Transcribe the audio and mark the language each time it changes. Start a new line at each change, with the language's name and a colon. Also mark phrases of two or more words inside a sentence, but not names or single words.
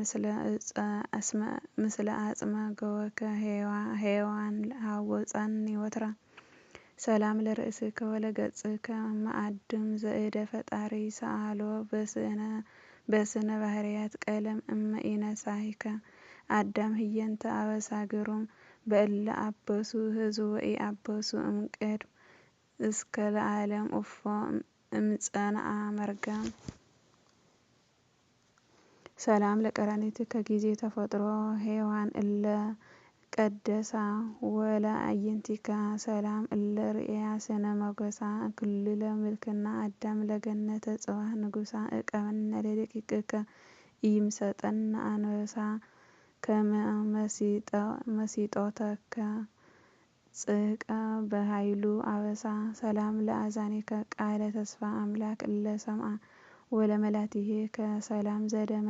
Geez: ምስለ አጽመ ገወከ ሔዋን ሀወፀኒ ወትራ ሰላም ለርእስከ ወለገጽከ መአድም ዘእደ ፈጣሪ ሰአሎ በስነ ባህርያት ቀለም እመ ኢነሣሂከ አዳም ህየንተ አበሳ ግሩም በእለ አበሱ ህዝብ ወኢአበሱ እምቅድም እስከ ለዓለም እፎ እምጸንዐ መርገም ሰላም ለቀራንብትከ ጊዜ ተፈጥሮ ሔዋን እለ ቀደሳ ወለአዕይንቲከ ሰላም እለ ርእያ ስነ ሞገሳ ክልለ ምልክና አዳም ለገነተ ጽባህ ንጉሣ እቀበነ ለደቂቅከ ኢይምሰጠነ አንበሳ ከመ መሲጦተከ ጽሕቀ በኃይሉ አበሳ ሰላም ለአዛኒከ ቃለ ተስፋ አምላክ እለ ሰምዐ ወለመላትሂከ ሰላም ዘደመ